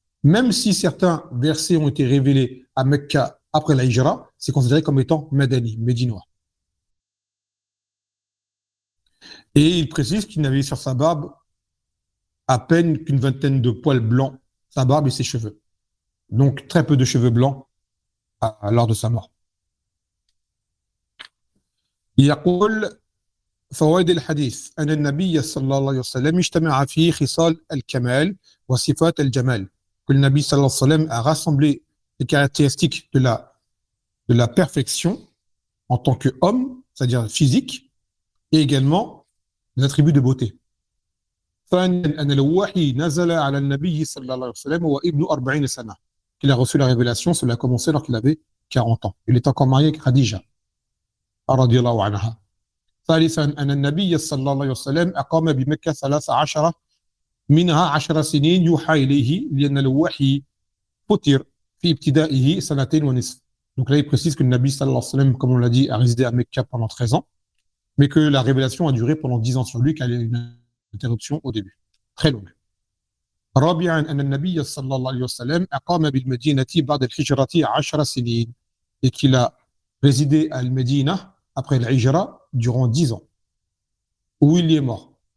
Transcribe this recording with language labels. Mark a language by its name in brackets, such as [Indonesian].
[French] Même si certains versets ont été révélés à Mecca après la Hijra, c'est considéré comme étant Madani, Médinois. Et il précise qu'il n'avait sur sa barbe à peine qu'une vingtaine de poils blancs, sa barbe et ses cheveux. Donc très peu de cheveux blancs lors de sa mort. [Arabic] Yaqul فوائد الحديث أن النبي صلى الله عليه وسلم اجتمع فيه خصال الكمال وصفات الجمال. كل النبي صلى الله عليه وسلم [French] a rassemblé les caractéristiques de la perfection en tant qu'homme, c'est-à-dire physique, et également des attributs de beauté. [Arabic] ثانيا أن الوحي نزل على النبي صلى الله عليه وسلم وهو ابن 40 سنة. [French] Il a reçu la révélation, cela a commencé lorsqu'il avait 40 ans. Il est encore marié avec Khadija, [Arabic] رضي الله عنها. ثالثا أن النبي صلى الله عليه وسلم أقام بمكة 13 منها 10 سنين يوحى إليه لأن الوحي فطر في ابتدائه سنتين ونصف. [French] Donc là, il précise que le Nabi [Arabic] صلى الله عليه وسلم, [French] comme on l'a dit, a résidé à Mecca pendant 13 ans, mais que la révélation a duré pendant 10 ans sur lui, qu'elle a eu une interruption au début. Très longue. [Arabic] رابعا أن النبي صلى الله عليه وسلم أقام بالمدينة بعد الهجرة 10 سنين [French] et qu'il a résidé à Al-Médina après l'Hijra durant 10 ans, où il est mort.